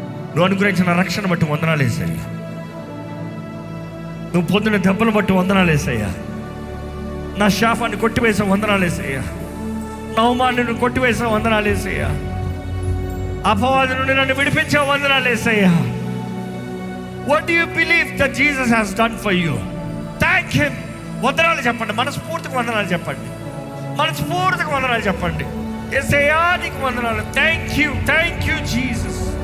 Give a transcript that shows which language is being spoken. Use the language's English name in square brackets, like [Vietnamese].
[Telugu] నువ్వు అనుగ్రహించిన రక్షణ బట్టి వందనాలు యేసయ్యా. నువ్వు పొందిన దెబ్బలు బట్టి వందనాలు యేసయ్యా. నా శాపాన్ని కొట్టివేసిన వందనాలు యేసయ్యా. నా అవమానాన్ని కొట్టివేసిన వందనాలు యేసయ్యా. అపవాది నుండి నన్ను విడిపించే వందనాలు యేసయ్యా. [English] What do you believe that Jesus has done for you? Thank him. [Telugu] వందనాలు చెప్పండి, మనస్ఫూర్తిగా వందనాలు చెప్పండి, మనస్ఫూర్తిగా వందనాలు చెప్పండి. యేసయ్యా నీకు వందనాలు. [English] Thank you Jesus.